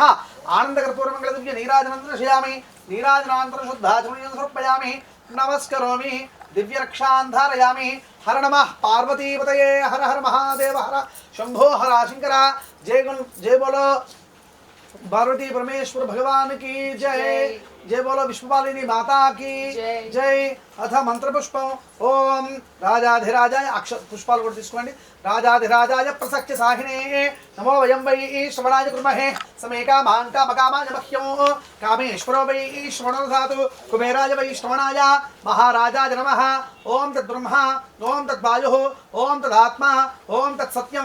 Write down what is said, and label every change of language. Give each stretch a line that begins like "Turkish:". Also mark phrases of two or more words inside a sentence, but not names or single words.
Sanskrit: ఆనందకర్పూరమంగళదివ్య నీరాజనం దర్శయామి. నీరాజనానంతరం శుద్ధాచమనీయం సమర్పయామి. నమస్కరోమి. దివ్యరక్షాన్ ధారయామి. హర నమః పార్వతీపతయే. హర హర మహాదేవ హర శంభో హర శంకర.
Hindi: जय बोलो पार्वती परमेश्वर भगवान की जय.
Sanskrit: जय बोलो विश्वपालिनी माता की जय अथ मंत्र पुष्पम ओम राजाधिराजाय
Telugu: అక్షర పుష్పాలు కూడా తీసుకోండి
Sanskrit: राजाधिराजाय प्रसख्य साहिने नमो वयं वै श्रवणाय कुर्महे समेका मांका मकामाय मह्यं कामेश्वरो वै श्रवणो धातु कुबेराय वै श्रवणाय महाराजाय नमः ओम तद्ब्रह्मा ओम तद्वायुः ओम तदात्मा ओम तत्सत्यं